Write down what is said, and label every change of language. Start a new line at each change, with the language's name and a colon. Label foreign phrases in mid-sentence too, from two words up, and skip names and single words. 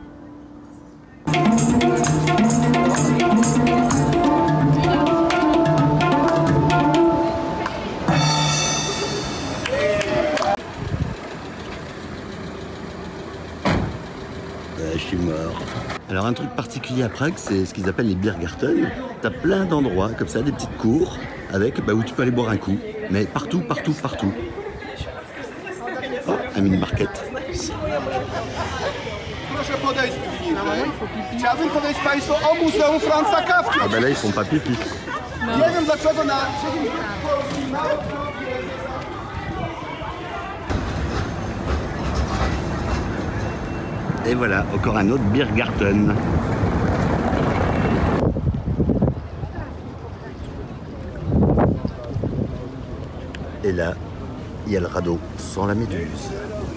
French: Je suis mort. Alors un truc particulier à Prague, c'est ce qu'ils appellent les Biergarten. T'as plein d'endroits comme ça, des petites cours avec où tu peux aller boire un coup. Mais partout, partout, partout. Oh, un mini-market.
Polish: Proszę podejść. Chciałbym podejść Państwu o Muzeum Franza Kafki.
French: Ah bah là ils font pas pipi.
Polish: Nie wiem dlaczego na...
French: Et voilà, encore un autre Biergarten. Et là, il y a le radeau sans la méduse.